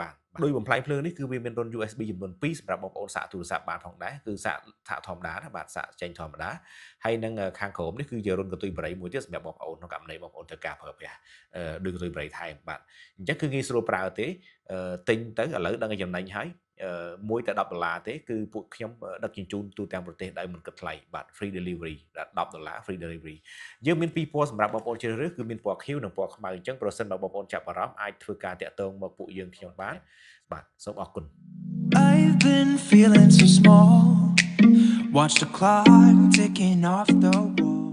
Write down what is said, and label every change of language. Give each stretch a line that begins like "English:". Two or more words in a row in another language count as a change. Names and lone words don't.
Khmer: បានដោយបំផ្លាញភ្លើងនេះគឺវាមានរុន USB ចំនួន2សម្រាប់បងប្អូនសាកទូរស័ព្ទបានផងដែរគឺសាកធម្មតាណាបាទសាកចេញធម្មតាហើយ នឹងខាងក្រោមនេះគឺជារុនកន្ទុយបារីមួយទៀតសម្រាប់បងប្អូនក្នុងករណីបងប្អូនត្រូវការប្រើប្រាស់ដូចកន្ទុយបារីថែមបាទអញ្ចឹងគឺងាយស្រួលប្រើទេទិញទៅឥឡូវដឹងឲ្យចំណេញហើយមួយតែ$10ទេគឺពួកខ្ញុំដឹកជញ្ជូនទូទាំងប្រទេសដោយមិនគិតថ្លៃបាទ
English: free delivery
Khmer: $10
English: free delivery
Khmer: យើងមានពីរពណ៌សម្រាប់បងប្អូនជ្រើសរើសគឺមានពណ៌ខៀវនិងពណ៌ខ្មៅអញ្ចឹងប្រសិនបើបងប្អូនចាប់អារម្មណ៍អាចធ្វើការតាក់ទងមកពួកយើងខ្ញុំបានបាទសូមអរគុណ
English: I've been feeling so small. Watch the clock ticking off the wall.